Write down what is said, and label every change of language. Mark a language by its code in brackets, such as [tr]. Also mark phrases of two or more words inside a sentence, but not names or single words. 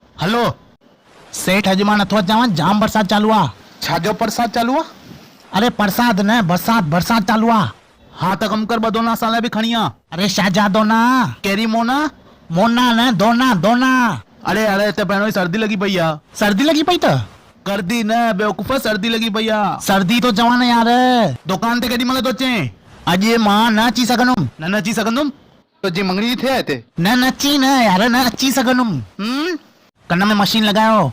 [sd] हलो सेठ अॼु मां नथो अचांव, जाम बरसात चालू आ। छाजो परसाद चालू आहे? अरे परसाद न बरसात, बरसात चालू आ। हाँ त कम कर ॿ दोना असां लाइ बि खणी आ। अरे शाहजा दोना, कहिड़ी मोना? मोना न दोना दोना। अरे अरे हिते पहिरियों ई सर्दी लॻी पई आ। सर्दी लगी पई त? गर्दी न बेवकूफ़, सर्दी लॻी पई आ। सर्दी तो चवां न यार। दुकान ते केॾी महिल तो अचें? अॼु मां न अची सघंदुमि। न अची सघंदुमि? तुंहिंजी मंगणी थिए हिते? न नची न यार, न अची सघंदुमि। कन में मशीन लॻायो।